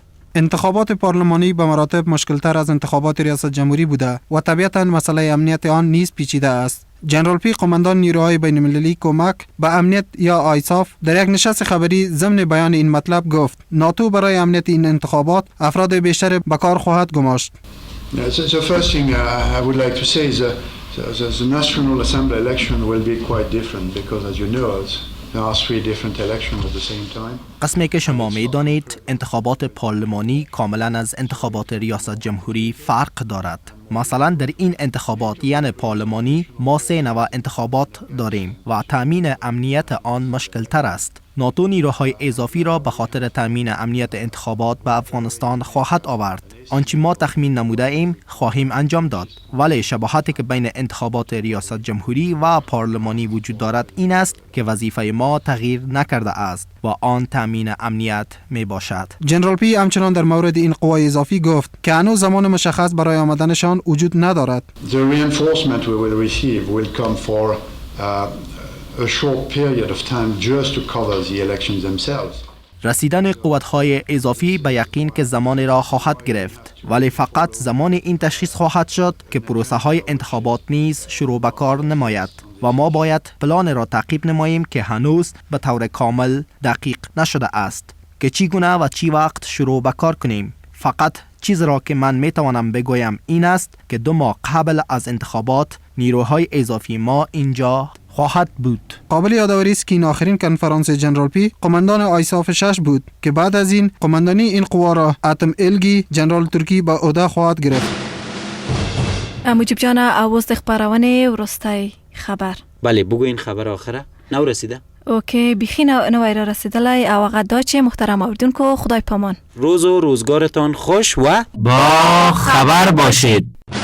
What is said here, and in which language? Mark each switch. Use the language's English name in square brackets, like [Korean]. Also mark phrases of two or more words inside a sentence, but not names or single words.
[Persian] انتخابات پارلمانی به مراتب مشکلتر از انتخابات ریاست جمهوری بوده و طبیعتاً مسئله امنیت آن نیز پیچیده است. جنرال پی قماندان نیروهای بین المللی کمک به امنیت یا آیساف در یک نشست خبری ضمن بیان این مطلب گفت ناتو برای امنیت این انتخابات افراد بیشتر به کار خواهد گماشت. [English] The first thing I would like to say is the National Assembly election will be quite different because as you know there are 3 different elections at the same time. [Persian] قسمی که شما می‌دانید انتخابات پارلمانی کاملا از انتخابات ریاست جمهوری فرق دارد. مثلا در این انتخابات یعنی پارلمانی ما 3 نوع انتخابات داریم و تامین امنیت آن مشکل تر است. ناتو نیروهای اضافی را به خاطر تامین امنیت انتخابات به افغانستان خواهد آورد. آنچه ما تخمین نموده ایم خواهیم انجام داد. ولی شباهتی که بین انتخابات ریاست جمهوری و پارلمانی وجود دارد این است که وظیفه ما تغییر نکرده است و آن تامین امنیت می باشد. جنرال پی همچنان در مورد این قوای اضافی گفت که هنوز زمان مشخص برای آمدنشان وجود ندارد. [English] The reinforcement we will receive will come for a short period of time just to cover the elections themselves. [Persian] رسیدن قوت‌های اضافی به یقین که زمان را خواهد گرفت ولی فقط زمان این تشخیص خواهد شد که پروسه‌های انتخابات نیز شروع به کار نماید و ما باید پلان را تعقیب نماییم که هنوز به طور کامل دقیق نشده است که چگونه و چی وقت شروع به کار کنیم. فقط چیز را که من میتوانم بگویم این است که 2 ماه قبل از انتخابات نیروهای اضافی ما اینجا خواهد بود. قابل یادآوری است که این آخرین کنفرانس جنرال پی قماندان آیساف 6 بود که بعد از این قماندانی این قوا را اتم الگی جنرال ترکی با عهده خواهد گرفت. [Pashto] مجيب جانا اوس د خبرونه ورستای خبر. [Persian] بله بگو این خبر آخره نو رسیده. [Pashto] اوکی بیخی نوی را رسیدلی او هغه دا چې محترم اوریدونکو خدای پامان. [Persian] روز و روزگارتان خوش و با خبر باشید.